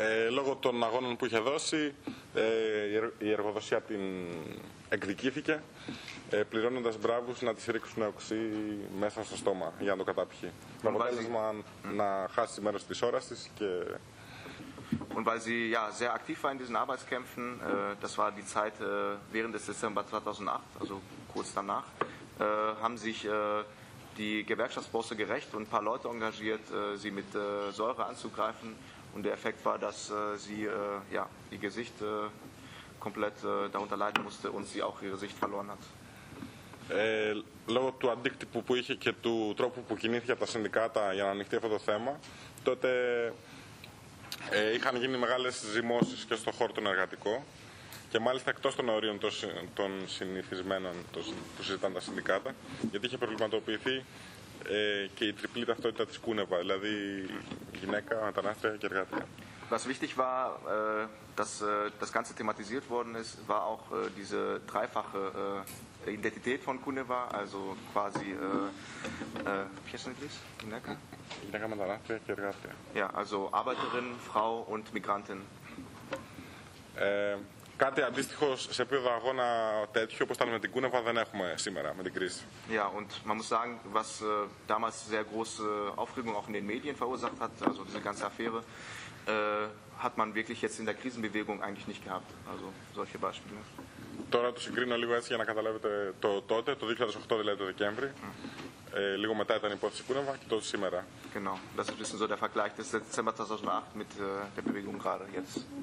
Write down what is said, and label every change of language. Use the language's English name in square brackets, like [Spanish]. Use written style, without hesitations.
[Greek] Λόγω των αγώνων που είχε δώσει, η εργοδοσία την εκδικήθηκε, πληρώνοντας μπράβους να της ρίξουν οξύ μέσα στο στόμα για να το καταπιεί. Με αποτέλεσμα να χάσει μέρος της ώρας της και... [German] Und weil sie ja sehr aktiv war in diesen Arbeitskämpfen, das war die Zeit während des Dezember 2008, also kurz danach, haben sich die Gewerkschaftsbosse gerecht und ein paar Leute engagiert, sie mit Säure anzugreifen. Und der Effekt war, dass sie ja, ihr Gesicht komplett darunter leiden musste und sie auch ihre Sicht verloren hat. [Greek] Λόγω του αντίκτυπου που είχε και του τρόπου που κινήθηκε από τα συνδικάτα για να ανοιχτεί αυτό το θέμα, τότε είχαν γίνει μεγάλες ζυμώσεις και στο χώρο τον εργατικό και μάλιστα εκτός των ορίων των συνηθισμένων που συζητάνε τα συνδικάτα, γιατί είχε προβληματοποιηθεί και η τριπλή ταυτότητα της Κούνεβα, δηλαδή γυναίκα, μετανάστρια και εργατία. [German] Was wichtig war, dass das Ganze thematisiert worden ist, war auch diese dreifache Identität von Kuneva, also quasi, wie heißt das? [Greek] Γυναίκα, μετανάστρια και εργατία. [German] Ja, also Arbeiterin, Frau und Migrantin. [Greek] Κάτι αντίστοιχο σε επίπεδο αγώνα τέτοιο όπως ήταν με την Κούνεβα δεν έχουμε σήμερα με την κρίση. [German] Ja, und man muss sagen, was damals sehr große Aufregung auch in den Medien verursacht hat, also diese ganze Affäre, hat man wirklich jetzt in der Krisenbewegung eigentlich nicht gehabt. Also solche Beispiele. [Greek] Τώρα το συγκρίνω λίγο έτσι για να καταλάβετε το τότε, το 2008 δηλαδή το Δεκέμβρη. Λίγο μετά ήταν η υπόθεση Κούνεβα και το σήμερα. [German] Genau, das ist ein bisschen so der Vergleich des Dezember 2008 mit der Bewegung gerade jetzt.